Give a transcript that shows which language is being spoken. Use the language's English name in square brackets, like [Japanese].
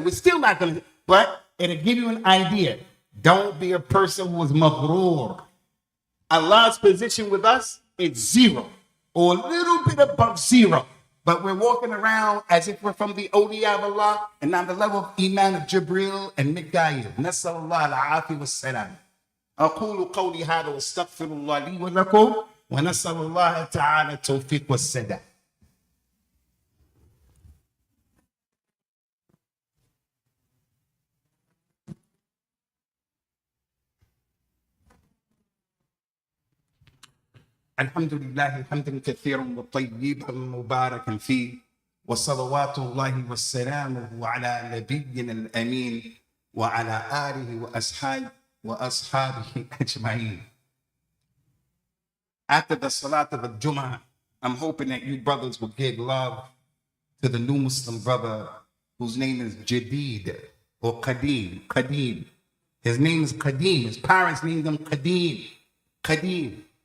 [English] We're still not going to, but it'll give you an idea. Don't be a person who is maghrur. Allah's position with us is 0 or a little bit above 0. But we're walking around as if we're from the awliya of Allah and on the level of Iman of Jibril and Mikael. [Arabic] Nasallallahu al-afi was-salam. أقول قولي هذا واستغفر الله لي ولكم ونسأل الله تعالى التوفيق والسداد. الحمد لله حمدا كثيرا وطيبا مباركا فيه وصلوات الله وسلامه على نبينا الأمين وعلى آله وأصحابه أجمعين. [English] After the Salat of the Jumu'ah, I'm hoping that you brothers will give love to the new Muslim brother whose name is Jadid or Qadim. His name is Qadim. His parents named him Qadim.